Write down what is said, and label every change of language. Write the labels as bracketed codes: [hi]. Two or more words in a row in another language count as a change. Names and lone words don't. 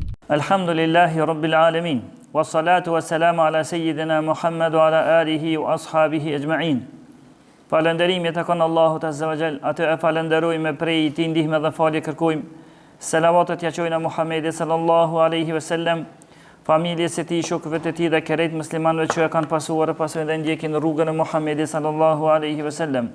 [ar] الحمد لله رب العالمين. والصلاة والسلام على سيدنا محمد وعلى آله وأصحابه أجمعين. [sq] Falënderimi e takon Allahut [ar] عز وجل, [sq] atë e falenderojmë prej tij ndihmë dhe falje kërkojmë. Selavatet ja qojna Muhammedit [ar] صلى الله عليه وسلم, [sq] familjes së tij, shokëve të tij dhe kerejt muslimanëve që e kanë pasuar e pasojnë dhe ndjekin rrugën e Muhammedit [ar] صلى الله عليه وسلم.